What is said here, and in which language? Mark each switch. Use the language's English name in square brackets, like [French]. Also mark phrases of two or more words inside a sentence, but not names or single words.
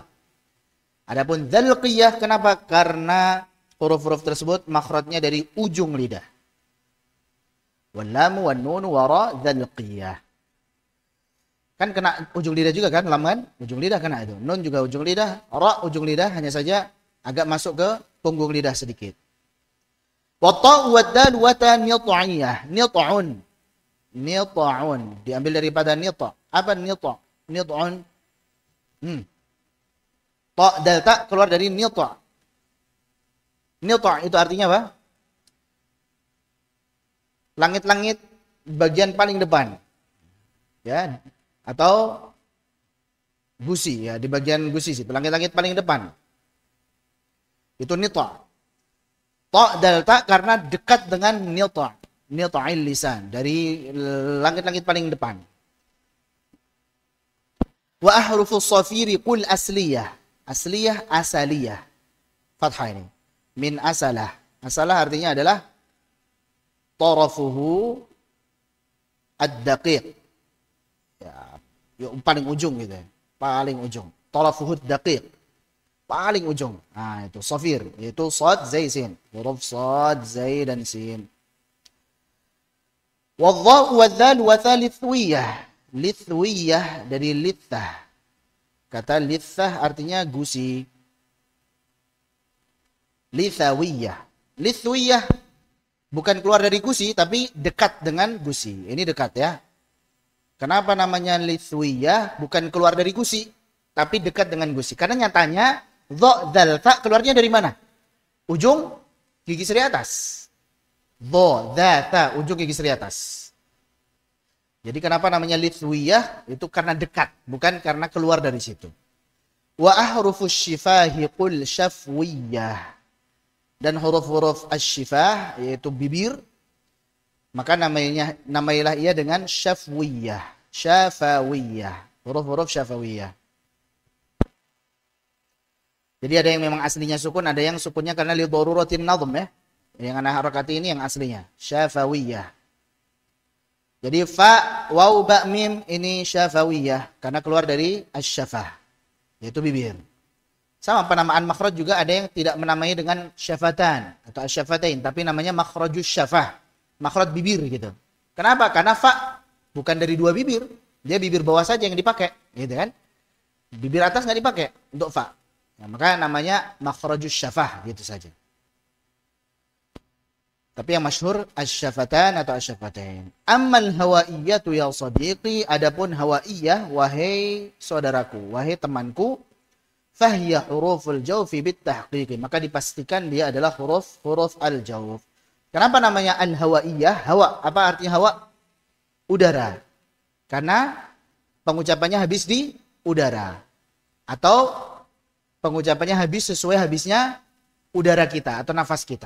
[Indonesian] Adapun dzalqiyah kenapa? Karena huruf-huruf tersebut makhrajnya dari ujung lidah. [Arabic] واللام والنون والرا ذلقية. [Indonesian] Kan kena ujung lidah juga kan, lam kan? Ujung lidah kena itu. Nun juga ujung lidah, ra ujung lidah, hanya saja agak masuk ke punggung lidah sedikit. [Arabic] والطا والدال والتا نطعية. [Indonesian] Nit'un. Nit'un diambil daripada nita. Apa nita? Nit'un. Ta dal ta keluar dari nita. Nita itu artinya apa? Langit-langit bagian paling depan. Ya, atau gusi ya, di bagian gusi situ, langit-langit paling depan. Itu nita. Ta dal ta karena dekat dengan nita. [Arabic] نطع اللسان, [Indonesian] dari langit-langit paling depan. [Arabic] وأحرف الصفير قل أسلية. أسلية، أسلية. [Indonesian] Fathah ini. [Arabic] من أسلة. [Indonesian] Asalah artinya adalah [Arabic] طرفه الدقيق. [Indonesian] Ya, paling ujung gitu ya. Paling ujung. [Arabic] طرفه الدقيق. [Indonesian] Paling ujung. Nah, itu safir, yaitu sad, zai, sin. Huruf sad, zai dan sin. [Arabic] والظاء والذال والثا لثوية. [Indonesian] Lithwiyah dari lithah. Kata lithah artinya gusi. Lithawiyah. Lithwiyah bukan keluar dari gusi tapi dekat dengan gusi. Ini dekat ya. Kenapa namanya lithwiyah? Bukan keluar dari gusi tapi dekat dengan gusi. Karena nyatanya dha dzal ta keluarnya dari mana? Ujung gigi seri atas. Dha ta ujung gigi seri atas. Jadi kenapa namanya lithwiyah? Itu karena dekat, bukan karena keluar dari situ. [Arabic] وأحرف الشفاه قل شفوية. [Indonesian] Dan huruf-huruf asy-syifah yaitu bibir, maka namailah ia dengan syafwiyah, syafawiyah, huruf-huruf syafawiyah. Jadi ada yang memang aslinya sukun, ada yang sukunnya karena [Arabic] لضرورة النظم [Indonesian] ya. Yang anak harakati ini yang aslinya syafawiyah. Jadi fa, waw, ba, mim ini syafawiyah karena keluar dari asy-syafah, yaitu bibir. Sama penamaan makhraj juga ada yang tidak menamai dengan syafatan atau asy-syafatain, tapi namanya [Arabic] مخرج الشفة, [Indonesian] makhraj bibir gitu. Kenapa? Karena fa bukan dari dua bibir, dia bibir bawah saja yang dipakai, gitu kan? Bibir atas nggak dipakai untuk fa. Nah, maka namanya [Arabic] مخرج الشفة [Indonesian] gitu saja. Tapi yang masyhur asy-syafatan atau asy-syafatain. [Arabic] أما الهوائية يا صديقي, [Indonesian] adapun hawaiyah wahai saudaraku, wahai temanku, [Arabic] فهي حروف الجوف بالتحقيق, [Indonesian] maka dipastikan dia adalah huruf al-jawf. Kenapa namanya al-hawaiyah? Hawa, apa artinya hawa? Udara. Karena pengucapannya habis di udara. Atau pengucapannya habis sesuai habisnya udara kita atau nafas kita.